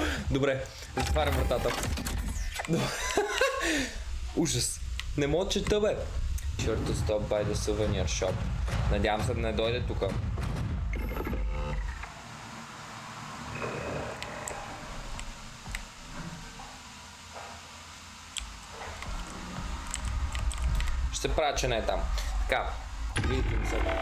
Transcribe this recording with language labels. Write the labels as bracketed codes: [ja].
[bg] Добре, затварям вратата. Ужас. Не мога да чета, бе. [en] Sure to stop by the souvenir shop. [bg] Надявам се да не дойде тук. Ще се правя, че не е там. Така, видим се.